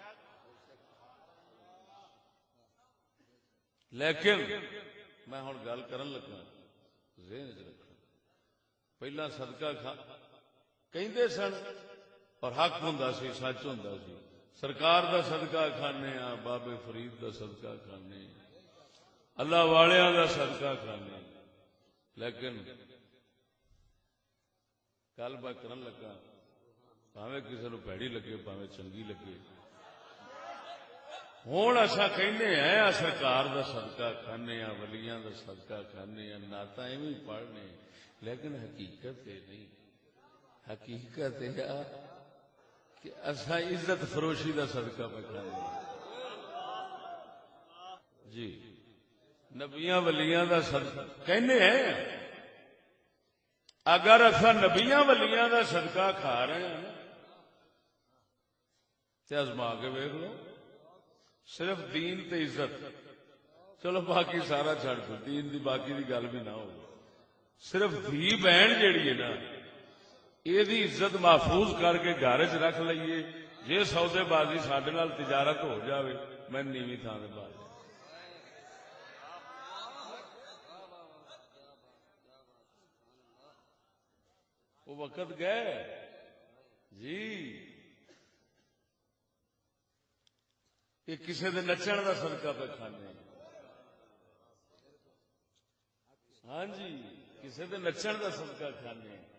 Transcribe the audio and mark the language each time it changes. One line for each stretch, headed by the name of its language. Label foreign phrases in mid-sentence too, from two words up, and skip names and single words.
Punjabi: لیکن میں ہن گل کرن لگا ذہن وچ رکھنا، پہلا صدقہ کہندے سن اور حق ہوندا سی، سچ ہوندا سی. سرکار دا صدقہ کھانے ہاں، بابے فرید دا صدقہ کھانے، اللہ والیاں دا صدقہ کھانے. لیکن گل میں کرن لگا، بھاویں کسی نو پیڑی لگے بھاویں چنگی لگے، ہوں اصا کہنے ہیں سرکار دا صدقہ کھانے ہاں، ولیاں دا صدقہ کھانے ہاں، نعتاں ایویں پڑھنے، لیکن حقیقت یہ نہیں. حقیقت یہ کہ اصا عزت فروشی دا صدقہ پہ کھانے جی. نبیاں ولیاں دا صدقہ کہنے ہیں، اگر اصا نبیاں ولیاں دا صدقہ کھا رہے ہیں تے ازما کے ویکھ لو. صرف دین تے عزت، چلو باقی سارا چھڑ دو، دین دی باقی دی گل بھی نہ ہو. صرف دھی بہن جیڑی ہے نا، یہ دی عزت محفوظ کر کے گھر چ رکھ لئیے. جے سودے بازی ساڈے نال تجارت ہو جاوے، میں نیویں تھان دے باز. وہ وقت گئے جی. یہ کسی دے نچن دا صدقہ پہ کھانے، ہاں جی، کسی دے نچن دا صدقہ کھانے،